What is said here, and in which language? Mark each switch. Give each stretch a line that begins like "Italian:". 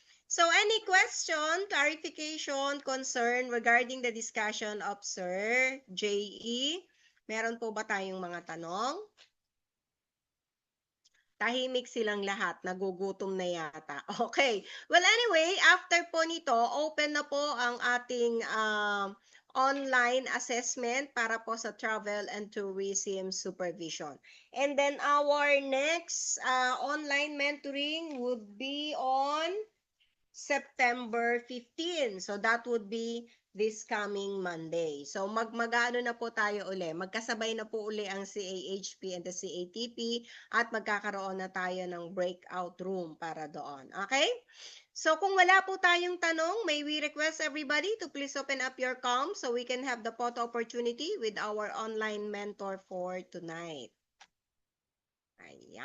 English: So any question, clarification, concern regarding the discussion of Sir J.E.?
Filipino: Meron po ba tayong mga tanong? Tahimik silang lahat, nagugutom na yata. Okay. Well, anyway, after po nito, open na po ang ating online assessment para po sa travel and tourism supervision.
English: And then our next online mentoring would be on September 15. So that would be this coming Monday.
Filipino: So magano na po tayo uli. Magkasabay na po uli ang CAHP and the CATP at magkakaroon na tayo ng breakout room para doon.
English: Okay?
Filipino: So kung wala po tayong tanong,
English: may we request everybody to please open up your comms so we can have the photo opportunity with our online mentor for tonight. Ayan.